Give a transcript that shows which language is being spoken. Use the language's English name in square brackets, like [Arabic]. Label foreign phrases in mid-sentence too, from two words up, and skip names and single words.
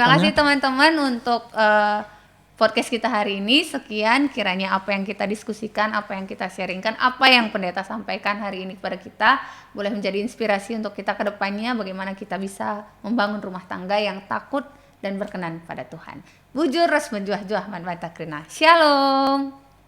[Indonesian] Terima kasih teman-teman untuk podcast kita hari ini. Sekian kiranya apa yang kita diskusikan, apa yang kita sharingkan, apa yang pendeta sampaikan hari ini kepada kita boleh menjadi inspirasi untuk kita ke depannya, bagaimana kita bisa membangun rumah tangga yang takut dan berkenan pada Tuhan. [Batak Karo] Bujur res menjuah-juah man Takrina. [Indonesian] Shalom.